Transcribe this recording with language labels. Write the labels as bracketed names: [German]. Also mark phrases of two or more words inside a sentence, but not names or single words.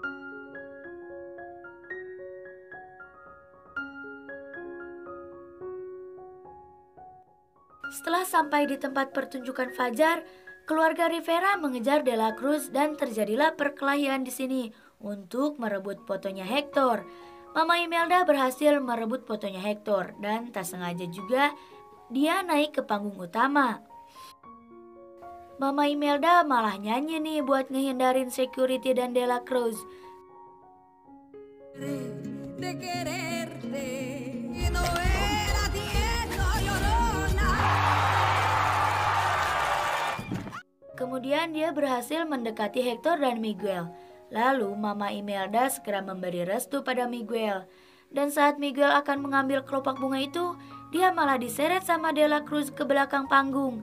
[Indonesian] Setelah sampai di tempat pertunjukan fajar, keluarga Rivera mengejar Dela Cruz dan terjadilah perkelahian di sini untuk merebut fotonya Hector. Mama Imelda berhasil merebut fotonya Hector dan tak sengaja juga dia naik ke panggung utama. Mama Imelda malah nyanyi nih buat ngehindarin security dan Dela Cruz. [Spanish] De quererte y no era tierno, llorona. [Indonesian] Kemudian dia berhasil mendekati Hector dan Miguel. Lalu Mama Imelda segera memberi restu pada Miguel. Dan saat Miguel akan mengambil kelopak bunga itu, dia malah diseret sama Dela Cruz ke belakang panggung.